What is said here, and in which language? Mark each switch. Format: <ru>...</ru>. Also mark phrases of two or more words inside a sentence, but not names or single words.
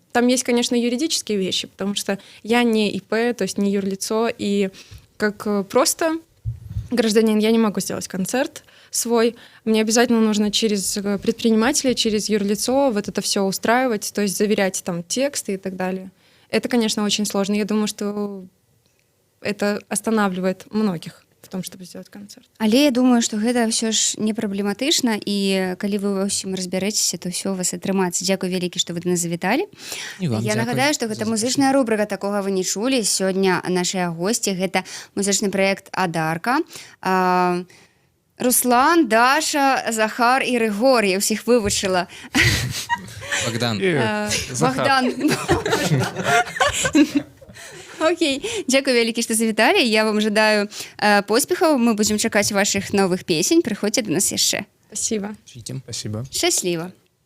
<ru>Там есть, конечно, юридические вещи, потому что я не ИП, то есть не юрлицо, и как просто гражданин я не могу сделать концерт свой. Мне обязательно нужно через предпринимателя, через юрлицо вот это все устраивать, то есть заверять там тексты и так далее. Это, конечно, очень сложно. Я думаю, что это останавливает многих в том, чтобы сделать концерт.</ru> <be>Але я думаю, што гэта ўсё ж не праблематычна, і калі вы ва ўсім разбярэцеся, то ўсё у вас атрымаецца. Дзякуй вялікі, што вы да нас завіталі. І вам Я дзякуй нагадаю, што гэта за музычная рубрыка «Такога вы не чулі». Сёння нашыя госці — гэта музычны праект «Адарка». Руслан, Даша, Захар і Рыгор. Я ўсіх вывучыла. Богдан. Захар. Богдан. Окей, дзякуй вялікі, што завіталі. Я вам жадаю поспехаў. Мы будзем чакаць вашых новых песень. Прыходзьце да нас яшчэ.</be> <ru>Спасибо. Ждем. Спасибо.</ru> <be>Шчасліва.</be>